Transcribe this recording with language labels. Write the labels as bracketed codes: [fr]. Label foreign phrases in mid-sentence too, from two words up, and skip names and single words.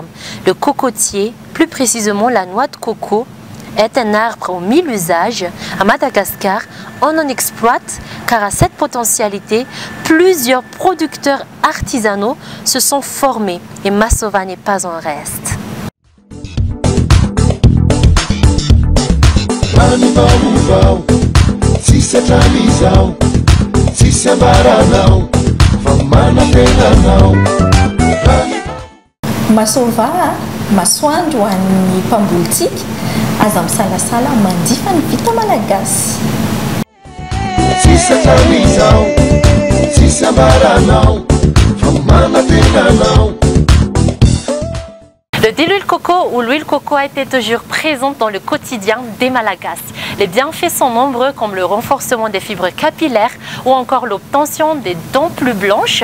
[fr] Le cocotier, plus précisément la noix de coco, est un arbre aux 1000 usages. À Madagascar, on en exploite car à cette potentialité, plusieurs producteurs artisanaux se sont formés et Masova n'est pas en reste. [mg] Masova masoandro hoan'ny mpambolitsika aza misalasala mandifa ny vita malagasy. [fr] Le diluile coco ou l'huile coco a été toujours présente dans le quotidien des Malagasy. Les bienfaits sont nombreux comme le renforcement des fibres capillaires ou encore l'obtention des dents plus blanches.